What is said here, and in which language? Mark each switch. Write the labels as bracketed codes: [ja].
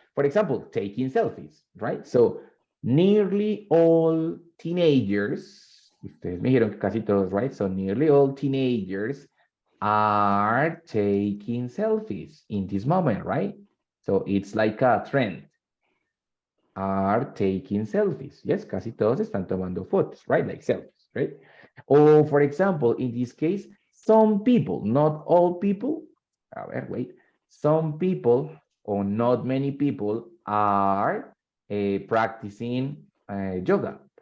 [en] For example, taking selfies, right? So, nearly all teenagers, [es] ustedes me dijeron que casi todos, [en] right? So, nearly all teenagers are taking selfies in this moment, right? So, it's like a trend. Are taking selfies. Yes, [es] casi todos están tomando fotos, [en] right? Like selfies, right? Or, for example, in this case, some people, not all people, some people or not many people are practicing yoga.